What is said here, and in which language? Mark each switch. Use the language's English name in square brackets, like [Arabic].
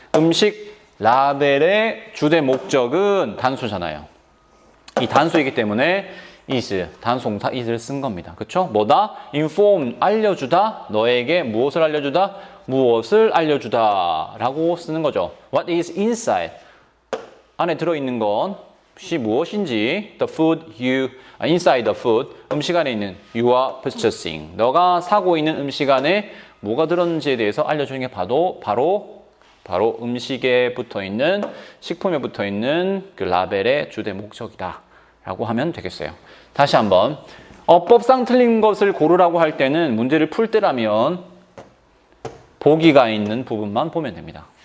[Korean] 음식 라벨의 주된 목적은 단수잖아요. 이 단수이기 때문에 is, 단수동사 is를 쓴 겁니다. 그쵸? 뭐다? inform, 알려주다. 너에게 무엇을 알려주다? 무엇을 알려주다 라고 쓰는 거죠. [English] What is inside? [Korean] 안에 들어있는 것이 무엇인지 [English] the food inside the food, [Korean] 음식 안에 있는 [English] you are purchasing. [Korean] 너가 사고 있는 음식 안에 뭐가 들었는지에 대해서 알려주는 게 바로 음식에 붙어있는, 식품에 붙어있는 그 라벨의 주된 목적이다 라고 하면 되겠어요. 다시 한번, 어법상 틀린 것을 고르라고 할 때는 문제를 풀 때라면 보기가 있는 부분만 보면 됩니다.